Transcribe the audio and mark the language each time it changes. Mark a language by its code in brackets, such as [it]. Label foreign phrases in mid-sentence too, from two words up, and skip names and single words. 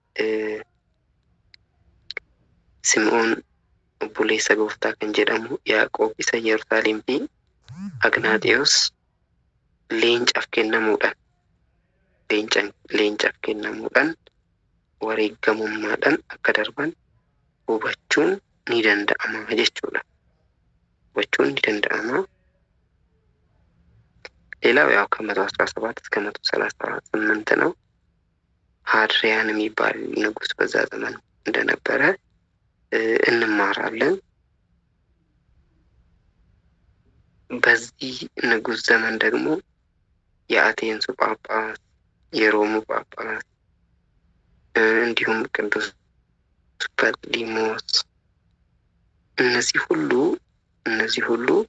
[om] Simoon obboleessa gooftaa kan jedhamu, Yaaqoob isa Yerusaalem fi Agnaatiyoos leencaaf kennamuudhaan wareegamummaadhaan akka darban hubachuun ni danda'ama jechuudha. [am] ሌላው ያው ከ117 እስከ 138 ነው። ሀድሪያን የሚባል ንጉስ በዛ ዘመን እንደነበረ እንማራለን። በዚህ ንጉስ ዘመን ደግሞ የአቴንሱ ጳጳስ፣ የሮሙ ጳጳስ እንዲሁም ቅዱስ በርሊሞስ እነዚህ ሁሉ